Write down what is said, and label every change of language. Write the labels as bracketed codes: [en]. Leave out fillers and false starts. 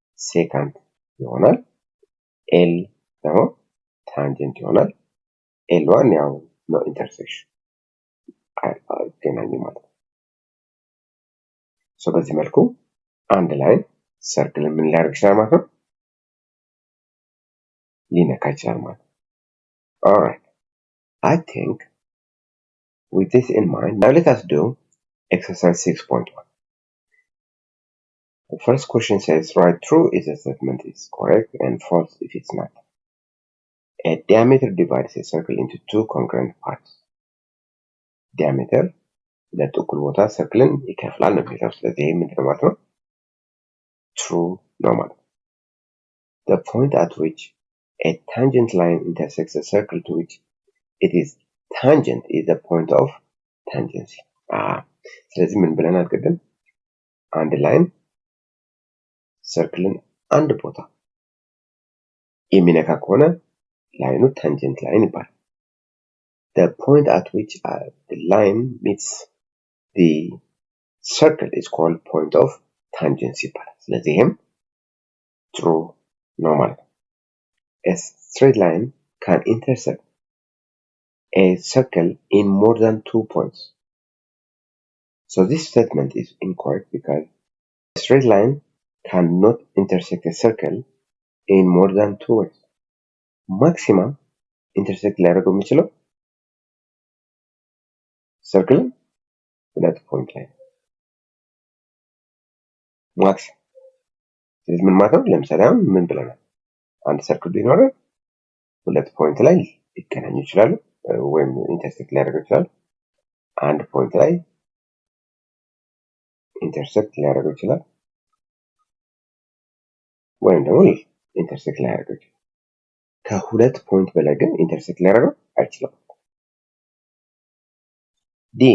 [am] ሴካንት ይሆናል። ኤል ደግሞ ታንጀንት ይሆናል። ኤል1 ያው ኖ ኢንተርሴክሽን አይገናኝም ማለት ነው። ሶ በዚህ መልኩ አንድ ላይ ሰርክል ምን ሊያደርግ ይችላል ማለት ነው? ሊነካ ይችላል ማለት ነው። [en] Alright, I think with this in mind, now let us do exercise 6.1. The first question says, write true if the statement is correct and false if it's not. A diameter divides a circle into two congruent parts. [am] Diameter ሁለት እኩል ቦታ ሰርክልን ይከፍላል ነው የሚለው። ስለዚህ ይሄ ምንድነው ማለት ነው? [en] true [am] ነው ማለት ነው። [en] The point at which a tangent line intersects a circle to which it is tangent is the point of tangency. [am] ስለዚህ ምን ብለናል ቅድም? አንድ ላይን ሰርክልን አንድ ቦታ የሚነካ ከሆነ ላይኑ ታንጀንት ላይን ይባላል። [en] The point at which the line meets the circle is called point of tangency [am] ይባላል። ስለዚህ ይሄም true ነው ማለት ነው። [en] A straight line can intersect a circle in more than 2 points. So this statement is incorrect because a straight line cannot intersect a circle in more than 2 ways. Maximum intersect [am] ሊያደርገው የሚችለው circle ሁለት ፖይንት ላይ ማክሲመም። ስለዚህ ምን ማለት ነው? ለምሳሌ አሁን ምን ብለናል? አንድ ሰርክል ቢኖር ሁለት ፖይንት ላይ ሊገናኙ ይችላሉ ወይም ኢንተርሴክት ሊያደርጉ ይችላሉ። አንድ ፖይንት ላይ ኢንተርሴክት ሊያደርጉ ይችላል ወይም ደግሞ ኢንተርሴክት ሊያደርጉ ይችላል። ከሁለት ፖይንት በላይ ግን ኢንተርሴክት ሊያደርጉ አይችልም። D.